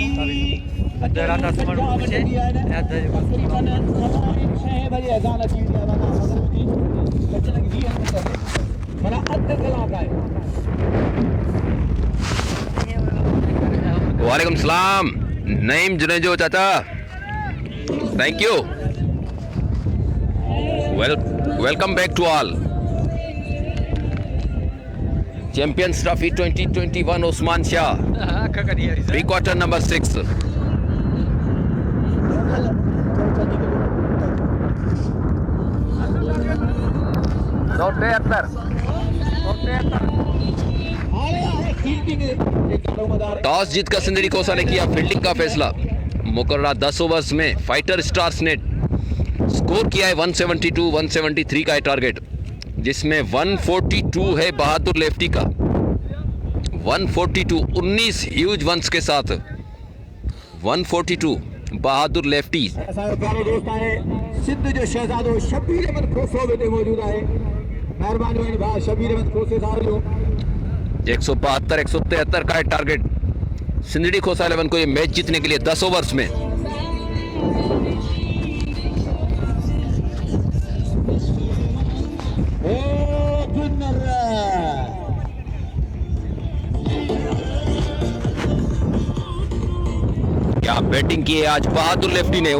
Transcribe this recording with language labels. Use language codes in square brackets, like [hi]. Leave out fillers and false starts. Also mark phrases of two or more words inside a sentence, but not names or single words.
[hi] अधरा 10 मिनट पीछे [sd] तकरीबन 6 बजे अज़ान अची वई आहे। माना बचण लॻी 20 मिंट, माना अधु कलाक आहे। [ar] وعلیکم السلام [hi] नईम जुनेजो चाचा, [en] thank you. welcome back to all. चैंपियंस ट्रॉफी 2021 उस्मान शाह pre quarter number 6। [hi] टॉस जीतकर सिंधड़ी कोसा ने किया फील्डिंग का फैसला। मुकर्रर 10 ओवर्स में फाइटर स्टार्स ने स्कोर किया है 172, 173 का है टारगेट, जिसमें 142 है बहादुर लेफ्टी का। 142 19 ह्यूज वंस के साथ 142 बहादुर लेफ्टी। [sd] असांजो प्यारो दोस्त आहे सिंध जो शहजादो शबीर अहमद खोसो वेठे मौजूद आहे। महिरबानी आहिनि भाउ शबीर अहमद खोसे साहब जो। [hi] 172 173 का है टारगेट सिंधड़ी खोसा 11 को ये मैच जीतने के लिए 10 ओवर्स में। क्या बैटिंग की है आज बहादुर लेफ्टी ने।